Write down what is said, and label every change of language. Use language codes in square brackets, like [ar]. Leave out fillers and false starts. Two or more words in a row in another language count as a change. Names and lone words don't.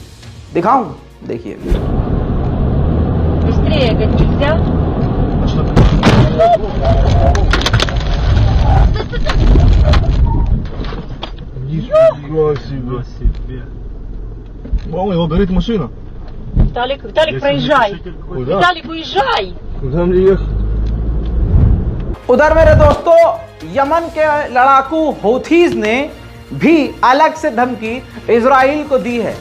[hi] दिखाऊं, देखिए। [ru] Мама, его горит машина. Виталик, проезжай. Виталик, уезжай. Куда мне ехать? [hi] उधर मेरे दोस्तों यमन के लड़ाकू हौथीज ने भी अलग से धमकी इजराइल को दी है।